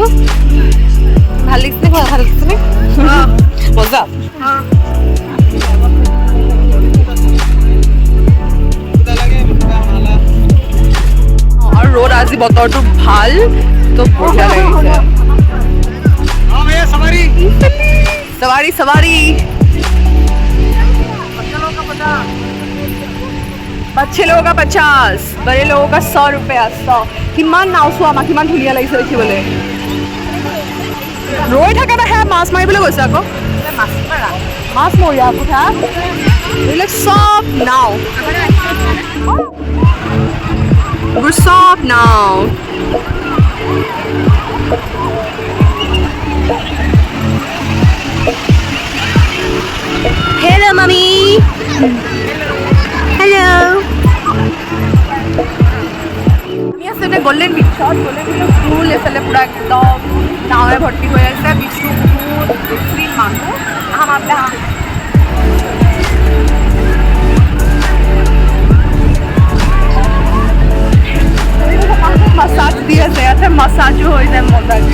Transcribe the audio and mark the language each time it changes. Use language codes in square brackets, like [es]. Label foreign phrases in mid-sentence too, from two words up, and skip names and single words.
[as] ভাল লাগিছেনে? ভাল লাগিছেনে? মজা। আৰু ৰ'দ আজি বতৰটো ভাল, তো বঢ়িয়া লাগিছে। [hi] सवारी सवारी बच्चे लोगों का 50, बड़े लोगों का 100 रुपया। [as] 100 কিমান নাও চোৱা আমাক, কিমান ধুনীয়া লাগিছে দেখিবলৈ। ৰৈ থাকে না, সেয়া মাছ মাৰিবলৈ গৈছে আকৌ। মাছ মৰিয়া কথা এইবিলাক চব নাও, এইবোৰ চব নাও। [en] Hello, mommy. Hello. [as] আমি আছোঁ গল্ডেন বিচত। গল্ডেন বিচত ফুল এফালে পূৰা একদম নাৱে ভৰ্তি হৈ আছে। বিচটো বহুত বেছি মানুহ। মাছাজ দি আছে ইয়াতে, মাছাজো হৈ যায় মজাকে।